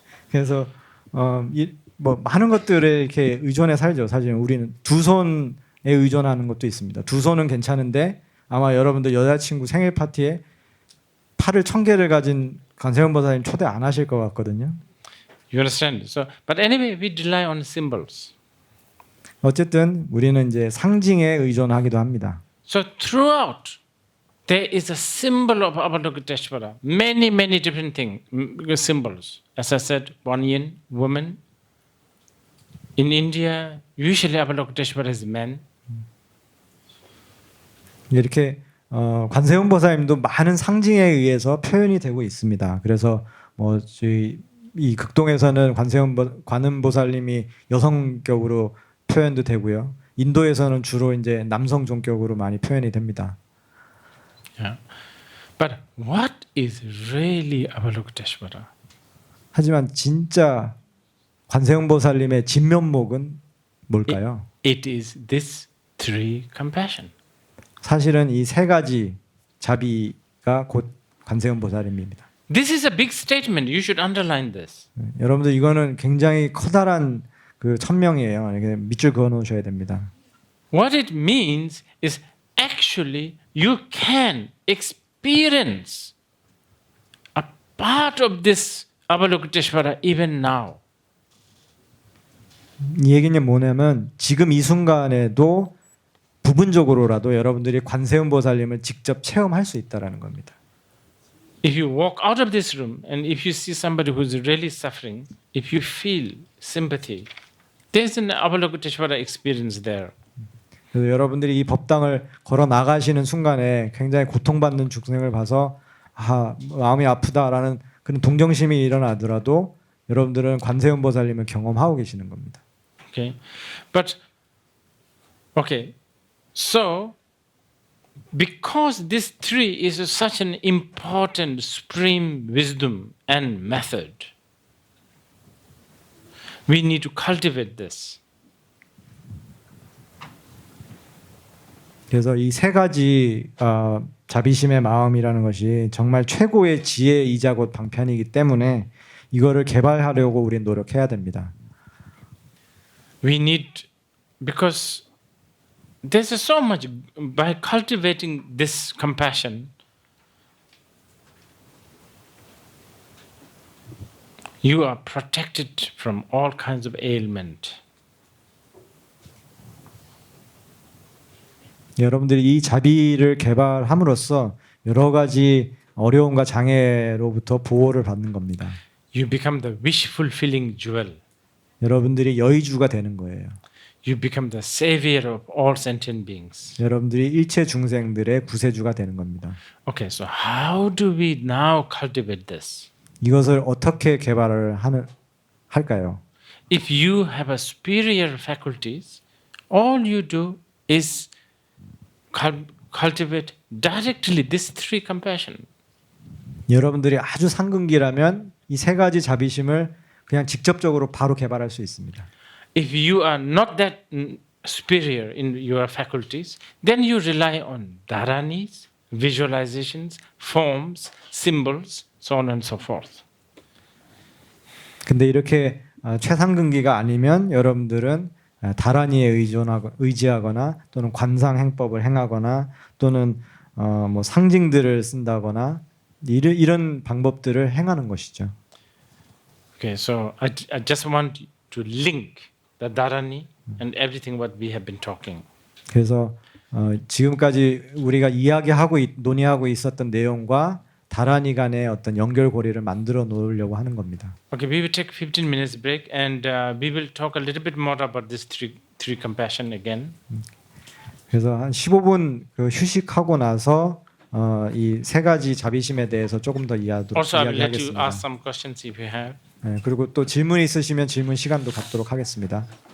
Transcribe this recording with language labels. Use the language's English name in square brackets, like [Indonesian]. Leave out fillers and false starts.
[Korean] 그래서 뭐 많은 것들에 이렇게 의존해 살죠. 사실 우리는 두 손에 의존하는 것도 있습니다. 두 손은 괜찮은데 아마 여러분들 여자친구 생일 파티에 팔을 1,000개를 가진 관세음 보살님 초대 안 하실 것 같거든요. [English] You understand? So, but anyway, we rely on symbols. [Korean] 어쨌든 우리는 이제 상징에 의존하기도 합니다. [English] So throughout, there is a symbol of Avalokiteshvara. Many, many different symbols. As I said, one yin, woman. In India, usually Avalokiteshvara is man. [Korean] 이렇게 관세음 보살님도 많은 상징에 의해서 표현이 되고 있습니다. 그래서 뭐 이 극동에서는 관음 보살님이 여성격으로 표현도 되고요. 인도에서는 주로 이제 남성 종격으로 많이 표현이 됩니다. [English] Yeah. But what is really Avalokiteshvara? [Korean] 하지만 진짜 관세음 보살님의 진면목은 뭘까요? [English] It is this three compassion. [Korean] 사실은 이 세 가지 자비가 곧 관세음 보살님입니다. [English] This is a big statement. You should underline this. [Korean] 여러분들 이거는 굉장히 커다란 그 천명이에요. 이렇게 밑줄 그어 놓으셔야 됩니다. [English] What it means is actually you can experience a part of this Avalokiteshvara even now. [Korean] 이 얘기는 뭐냐면 지금 이 순간에도 부분적으로라도 여러분들이 관세음 보살님을 직접 체험할 수 있다라는 겁니다. [English] If you walk out of this room and if you see somebody who is really suffering, if you feel sympathy, there's an Avalokiteshvara experience there. [Korean] 그래서 여러분들이 이 법당을 걸어 나가시는 순간에 굉장히 고통받는 중생을 봐서 마음이 아프다라는 그런 동정심이 일어나더라도 여러분들은 관세음 보살님을 경험하고 계시는 겁니다. [English] Okay, but okay, so because this three is such an important supreme wisdom and method, we need to cultivate this. [Korean] 그래서 이 세 가지 자비심의 마음이라는 것이 정말 최고의 지혜이자 곧 방편이기 때문에 이거를 개발하려고 우리는 노력해야 됩니다. [English] We need, because there's so much, by cultivating this compassion, you are protected from all kinds of ailment. [Korean] 여러분들이 이 자비를 개발함으로써 여러 가지 어려움과 장애로부터 보호를 받는 겁니다. [English] You become the wish fulfilling jewel. [Korean] 여러분들이 여의주가 되는 거예요. [English] You become the savior of all sentient beings. [Korean] 여러분들이 일체 중생들의 구세주가 되는 겁니다. [English] Okay, so how do we now cultivate this? [Korean] 이것을 어떻게 개발을 할까요? [English] If you have a superior faculties, all you do is cultivate directly this three compassion. [Korean] 여러분들이 아주 상근기라면 이 세 가지 자비심을 그냥 직접적으로 바로 개발할 수 있습니다. [English] If you are not that superior in your faculties, then you rely on dharanis, visualizations, forms, symbols, so on and so forth. [Korean] 근데 이렇게 최상근기가 아니면 여러분들은 다란이에 의지하거나 또는 관상 행법을 행하거나 또는 뭐 상징들을 쓴다거나 이런 방법들을 행하는 것이죠. [English] Okay, so I just want to link the dharani and everything what we have been talking. [Korean] 그래서 지금까지 우리가 논의하고 있었던 내용과 다란이 간의 어떤 연결고리를 만들어 놓으려고 하는 겁니다. [English] Okay, we will take 15 minutes break and we will talk a little bit more about this three compassion again. [Korean] 그래서 한 15분 휴식하고 나서 이 세 가지 자비심에 대해서 조금 더 [English] Also, I will let you [Korean] 이야기하겠습니다. [English] ask some questions if you have. [Korean] 네, 그리고 또 질문 있으시면 질문 시간도 갖도록 하겠습니다.